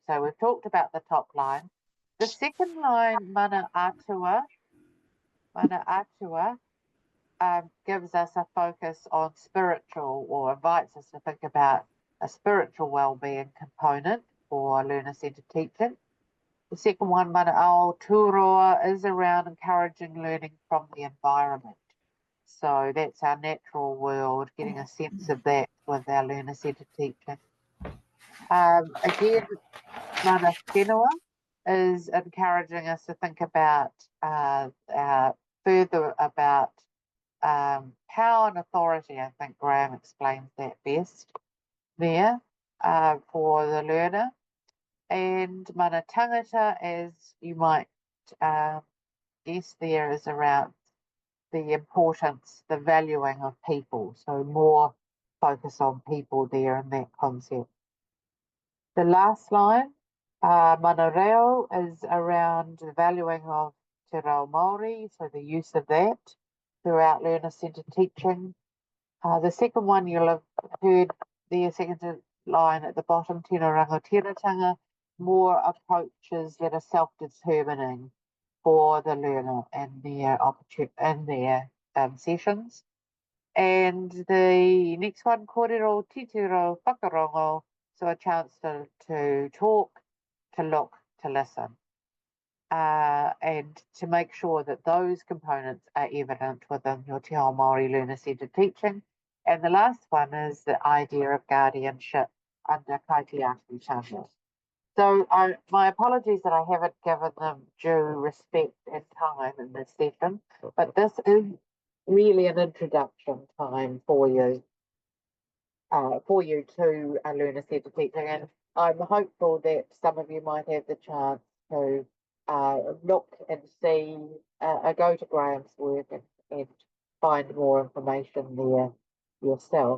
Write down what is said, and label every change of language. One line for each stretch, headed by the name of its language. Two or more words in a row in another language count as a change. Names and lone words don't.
English: So we've talked about the top line. The second line,
Māori: mana atua,
English: gives us a focus on spiritual, or invites us to think about a spiritual well-being component for learner-centered teaching. The second one,
Māori: mana ao turoa,
English: is around encouraging learning from the environment. So that's our natural world, getting a sense of that with our learner-centered teaching. Again,
Māori: mana whenua
English: is encouraging us to think about further about power and authority. I think Graham explains that best there for the learner. And
Māori: mana tangata,
English: as you might guess, there is around the importance, the valuing of people. So more focus on people there in that concept. The last line,
Māori: mana reo,
English: is around the valuing of
Māori: te reo Māori,
English: so the use of that throughout learner-centered teaching. The second one you'll have heard there, second line at the bottom,
Māori: tino rangotiratanga,
English: more approaches that are self-determining for the learner and their sessions. And the next one,
Māori: kōrero titiro whakarongo,
English: so a chance to talk, to look, to listen, and to make sure that those components are evident within your
Māori: Te Ao Māori
English: learner-centered teaching. And the last one is the idea of guardianship under
Māori: kaitiaki tanga.
English: So my apologies that I haven't given them due respect and time in this session, but this is really an introduction time for you to learner-centered teaching. And I'm hopeful that some of you might have the chance to look and see, go to Graham's work and find more information there yourself.